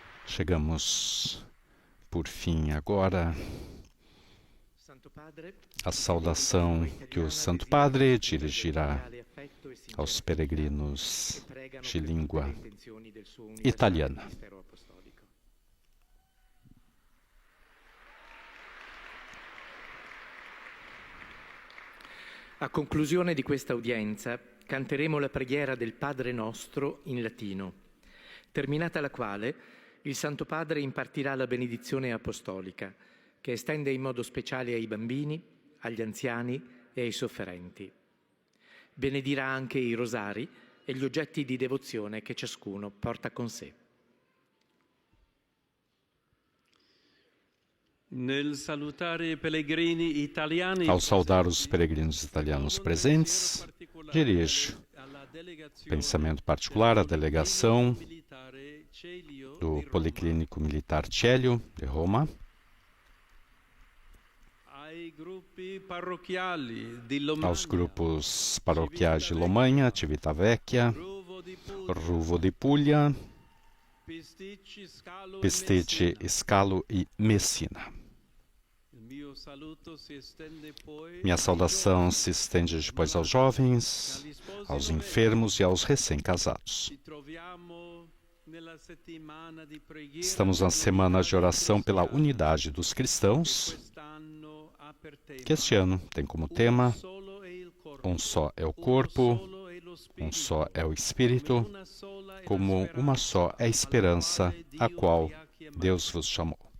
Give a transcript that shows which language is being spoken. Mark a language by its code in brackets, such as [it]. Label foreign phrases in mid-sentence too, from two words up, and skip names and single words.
[pt] Chegamos, por fim, agora à saudação que o Santo Padre dirigirá aos peregrinos de língua italiana. [it] A conclusione di questa udienza canteremo la preghiera del Padre Nostro in latino, terminata la quale il Santo Padre impartirà la benedizione apostolica, che estende in modo speciale ai bambini, agli anziani e ai sofferenti. Benedirà anche i rosari e gli oggetti di devozione che ciascuno porta con sé. [pt] Ao saudar os peregrinos italianos presentes, dirige pensamento particular à delegação do Policlínico Militar Celio, de Roma, aos grupos paroquiais de Lomagna, Civitavecchia, Ruvo di Puglia, Pistici, Scalo e Messina. Minha saudação se estende depois aos jovens, aos enfermos e aos recém-casados. Estamos na semana de oração pela unidade dos cristãos, que este ano tem como tema um só é o corpo, um só é o Espírito, como uma só é a esperança a qual Deus vos chamou.